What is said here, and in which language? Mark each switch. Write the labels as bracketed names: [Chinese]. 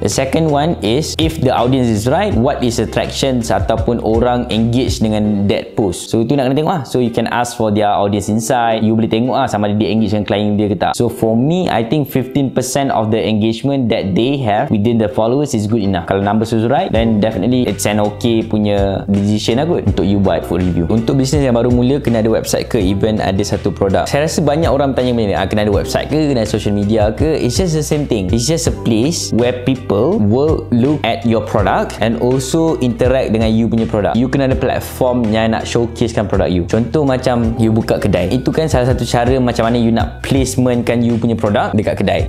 [English] The second one is if the audience is right, what is attractions [Malay] ataupun orang [English] engage dengan that post. So [Malay] itu nak kena tengok lah. [English] So you can ask for their audience insight. [Malay] You boleh tengok lah sama ada dia engage dengan klien dia ke tak. [English] So for me, I think 15% of the engagement that they have within the followers is good enough. Kalau numbers is right, then definitely it's an okay [Malay] punya decision lah kot untuk [English] you buat food review. [Malay] Untuk bisnes yang baru mula, kena ada website ke even ada satu produk? Saya rasa banyak orang bertanya benda ni, kena ada website ke, kena ada social media ke? [English] It's just the same thing. It's just a place where people will look at your product and also interact [Malay] dengan [English] you punya produk. [Malay] You kena ada platform yang nak showcasekan produk you. Contoh macam you buka kedai, itu kan salah satu cara macam mana you nak placementkan you punya produk dekat kedai.